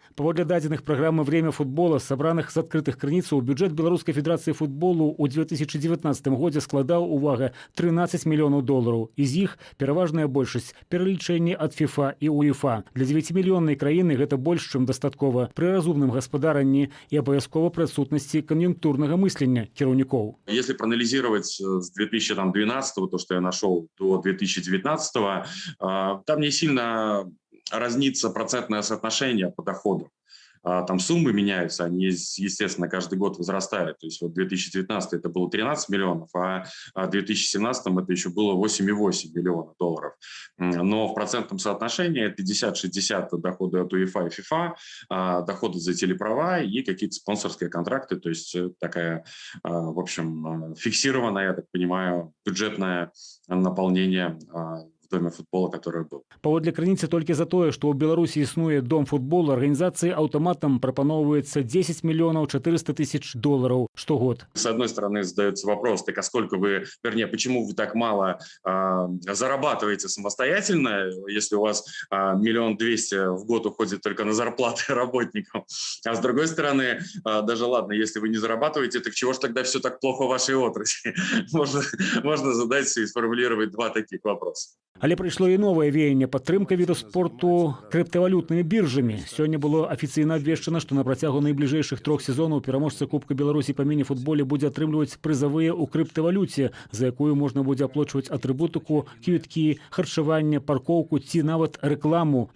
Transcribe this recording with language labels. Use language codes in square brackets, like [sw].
[be] Паводле дадзеных праграмы «Время футбола», сабраных з адкрытых крыніцаў, бюджэт Беларускай Федэрацыі футболу ў 2019 годзе складаў, увага, $13 мільёнаў. З іх пераважная большасць пералічэнні ад ФІФА і УЕФА. Для 9-мільённай краіны гэта больш, чым дастаткова пры разумным гаспадаранні і абавязкова пры адсутнасці кан'юнктурнага мыслення кіраўнікоў. [ru] Если проанализировать с 2012, то, что я нашел, до 2019, там не сильно разнится процентное соотношение по доходу. Там суммы меняются, они, естественно, каждый год возрастают. То есть вот 2019 это было 13 миллионов, а в 2017 это еще было 8,8 миллиона долларов. Но в процентном соотношении 50-60 доходы от УЕФА и ФИФА, доходы за телеправа и какие-то спонсорские контракты. То есть такая, в общем, фиксированная, я так понимаю, бюджетное наполнение в доме футбола, который был. [be] Паводле крыніцы толькі за тое, што ў Беларусі існуе дом футболу, арганізацыі аўтаматам прапаноўваецца $10 400 000 штогод. [ru] С одной стороны задается вопрос, так а сколько вы, вернее, почему вы так мало зарабатываете самостоятельно, если у вас 1 200 000 в год уходит только на зарплаты работникам. А с другой стороны, даже ладно, если вы не зарабатываете, так чего ж тогда все так плохо в вашей отрасли? Можно задать и сформулировать два таких вопроса. [be] Але прыйшло і новае веянне – падтрымка віду спорту крыптавалютнымі біржамі. Сёння было афіцыйна абвешчана, што на працягу найбліжэйшых 3 сезонаў пераможца Кубка Беларусі па міні-футболе будзе атрымліваць прызавыя ў крыптавалюце, за якую можна будзе аплачваць атрыбутыку, квіткі, харчаванне, паркоўку ці нават рэкламу.